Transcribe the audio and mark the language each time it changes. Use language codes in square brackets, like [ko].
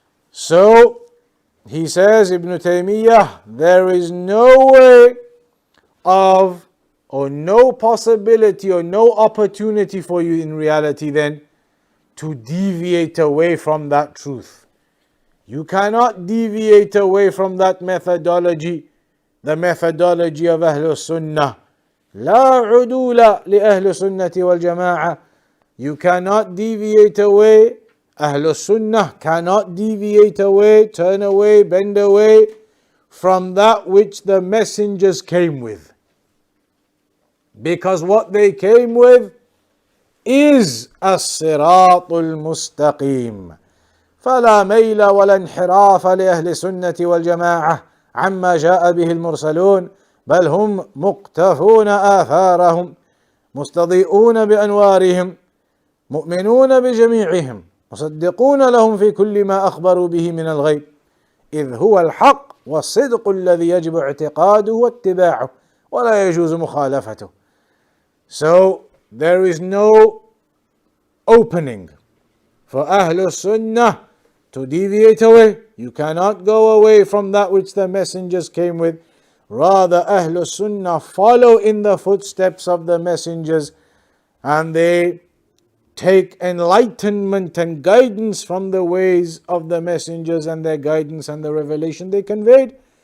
[en] So he says, Ibn Taymiyyah, there is no way of, or no possibility or no opportunity for you in reality then to deviate away from that truth. You cannot deviate away from that methodology, the methodology of Ahlul Sunnah. [ar] لا عدول لأهل السنة والجماعة. [en] You cannot deviate away. Ahlul Sunnah cannot deviate away, turn away, bend away from that which the messengers came with. Because what they came with is الصراط المستقيم. [ar] فلا ميل ولا انحراف لأهل السنة والجماعة عما جاء به المرسلون، بل هم مقتفون آثارهم مستضيئون بأنوارهم مؤمنون بجميعهم مصدقون لهم في كل ما أخبروا به من الغيب إذ هو الحق والصدق الذي يجب اعتقاده واتباعه ولا يجوز مخالفته. [en] So there is no opening for Ahlul Sunnah to deviate away. You cannot go away from that which the messengers came with. Rather, Ahlul Sunnah follow in the footsteps of the messengers, and they take enlightenment and guidance from the ways of the messengers and their guidance and the revelation they conveyed.